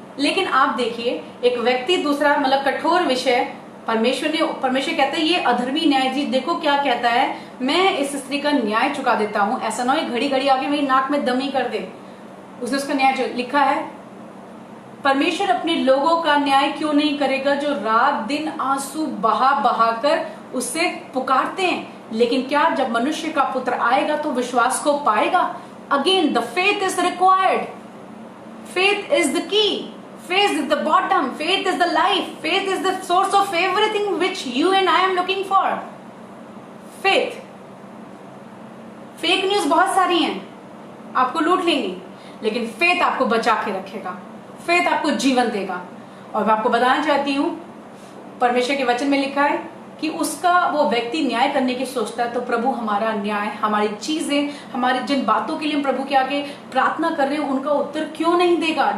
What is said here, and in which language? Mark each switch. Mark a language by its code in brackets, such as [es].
[hi] लेकिन आप देखिए एक व्यक्ति, दूसरा मतलब कठोर विषय, परमेश्वर कहता है ये अधर्मी न्यायाधीश देखो क्या कहता है, मैं इस स्त्री का न्याय चुका देता हूं, ऐसा ना हो घड़ी घड़ी आके मेरी नाक में दम ही कर दे। उसने उसका न्याय लिखा है परमेश्वर अपने लोगों का न्याय क्यों नहीं करेगा जो रात दिन आंसू बहा बहा कर उससे पुकारते हैं। लेकिन क्या जब मनुष्य का पुत्र आएगा तो विश्वास को पाएगा? [en] Again the faith is required, faith is the key, faith is the bottom, faith is the life, faith is the source of everything which you and I am looking for. [hi] faith, fake news बहुत सारी हैं, आपको लूट लेंगी, लेकिन faith आपको बचा के रखेगा, फेथ आपको जीवन देगा। और मैं आपको बताना चाहती हूं परमेश्वर के वचन में लिखा है कि उसका वो व्यक्ति न्याय करने की सोचता है तो प्रभु हमारा न्याय, हमारी चीजें, हमारी जिन बातों के लिए हम प्रभु के आगे प्रार्थना कर रहे हैं उनका उत्तर क्यों नहीं देगा?